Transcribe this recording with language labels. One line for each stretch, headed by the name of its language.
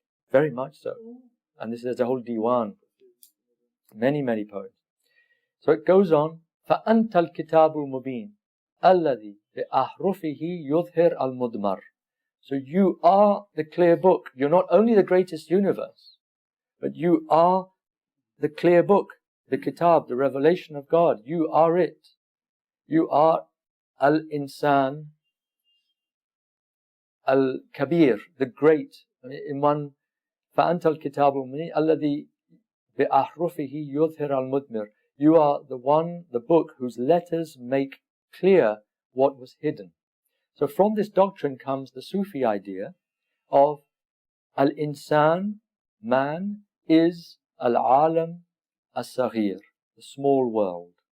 English: Very much so. And there's a whole diwan, many, many poems. So it goes on,
Arabic: فَأَنْتَ الْكِتَابُ الْمُبِينُ الَّذِي بِأَحْرُفِهِ يُظْهِرُ الْمُضْمَرُ.
English: So you are the clear book. You're not only the greatest universe, but you are the clear book, the kitab, the revelation of God. You are it. You are al-insan al-kabir, the great. In one,
Arabic: فَأَنْتَ الْكِتَابُ الْمُبِينُ الَّذِي بِأَحْرُفِهِ يُظْهِرُ الْمُضْمِرُ.
English: You are the book whose letters make clear what was hidden. So from this doctrine comes the Sufi idea of al-insan, man, is al-alam as-saghir, the small world.